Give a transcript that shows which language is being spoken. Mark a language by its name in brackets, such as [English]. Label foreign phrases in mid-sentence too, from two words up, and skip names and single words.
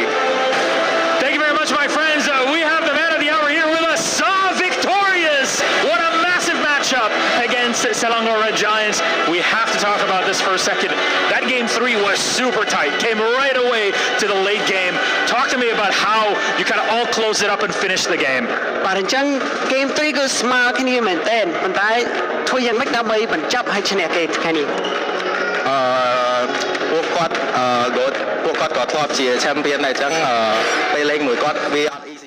[English] Thank you very much, my friends. We have the man of the hour here with us, Saw victorious. What a massive matchup against Selangor Red Giants. We have to talk about this for a second. That game 3 was super tight. Came right away to the late game. Talk to me about how you kind of all closed it up and finished the game. [Khmer] បាទអញ្ចឹង Game 3 គឺស្មើគ្នាមែនទែនប៉ុន្តែធ្វើយ៉ាងម៉េចដើម្បីបញ្ចប់ឲ្យឈ្នះគេថ្ងៃនេះ ពួកគាត់ក៏ធ្លាប់ជា champion ដែរអញ្ចឹងពេលលេងមួយគាត់វាអត់